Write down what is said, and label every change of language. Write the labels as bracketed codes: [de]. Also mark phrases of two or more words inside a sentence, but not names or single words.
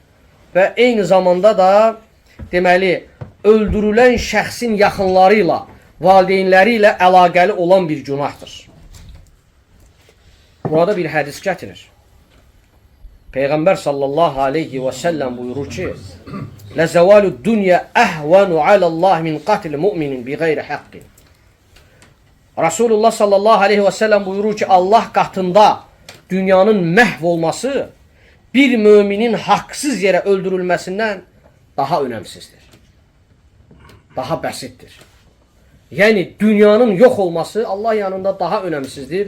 [az] Və eyni zamanda da, deməli, öldürülən şəxsin yaxınları ilə, valideynləri ilə əlaqəli olan bir günahdır. Burada bir hədis gətirir. Peyğəmbər [ar] صلى الله عليه وسلم [az] buyurur ki, [ar] لَزَوَالُ الدُّنْيَا أَهْوَنُ عَلَى اللّٰهِ مِنْ قَتْلِ مُؤْمِنٍ بِغَيْرِ حَقٍّ. [az] Rasulullah [ar] صلى الله عليه وسلم [az] buyurur ki, Allah qatında dünyanın məhv olması bir müminin haqsız yerə öldürülməsindən daha önəmsizdir. Daha bəsitdir. Yəni, dünyanın yox olması Allah yanında daha önəmsizdir.